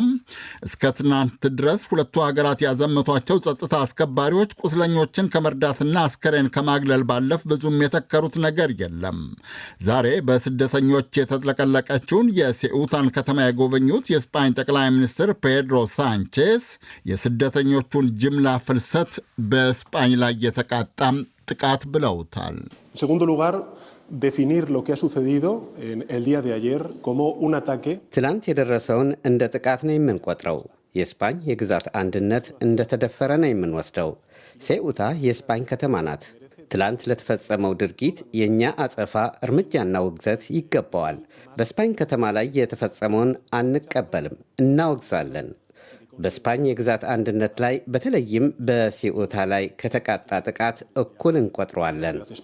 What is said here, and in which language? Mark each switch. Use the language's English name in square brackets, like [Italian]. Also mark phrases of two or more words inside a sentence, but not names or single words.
[Amharic] እስከ ትናንት ድረስ ሁለቱ ሀገራት ያዘመቷቸው ጸጥታ አስከባሪዎች ቁስለኞችን ከመርዳትና አስከሬን ከማግለል ባለፍ ብዙም የተከሩት ነገር የለም። ዛሬ በስደተኞች የተጥለቀለቀችውን የሴኡታን ከተማ የጎበኙት የስጳኝ ጠቅላይ ሚኒስትር ፔድሮ ሳንቼስ የስደተኞቹን ጅምላ ፍልሰት በስፓኝ ላይ የተቃጣም ጥቃት ብለውታል። [Spanish] segundo lugar, definir lo que ha sucedido en el día de ayer como un ataque. [Amharic] ትላንት የደረሰውን እንደ ጥቃት ነው የምንቆጥረው። የስፓኝ የግዛት አንድነት እንደተደፈረ ነው የምንወስደው። ሴኡታ የስፓኝ ከተማ ናት። ትላንት ለተፈጸመው ድርጊት የእኛ አጸፋ እርምጃና ውግዘት ይገባዋል። በስፓኝ ከተማ ላይ የተፈጸመውን አንቀበልም፣ እናወግዛለን። በስፓኝ የግዛት አንድነት ላይ በተለይም በሲኡታ ላይ ከተቃጣ ጥቃት እኩል እንቆጥረዋለን።